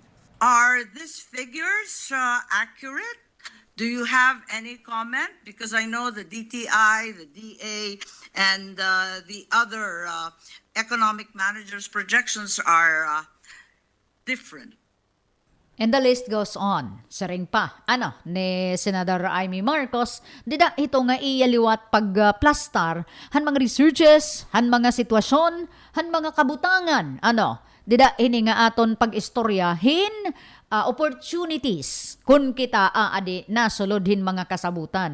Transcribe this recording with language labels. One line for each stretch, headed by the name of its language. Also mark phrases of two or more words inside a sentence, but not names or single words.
English: Are these figures accurate? Do you have any comment? Because I know the DTI, the DA, and the other economic managers' projections are different. And the list goes on.
Waray: Saring pa, ni Senador Amy Marcos, dida ito nga iyaliwat pagplastar, han mga researches, han mga sitwasyon, han mga kabutangan, dida ini nga aton pag-istoryahin, opportunities kun kita adi nasulodhin mga kasabutan.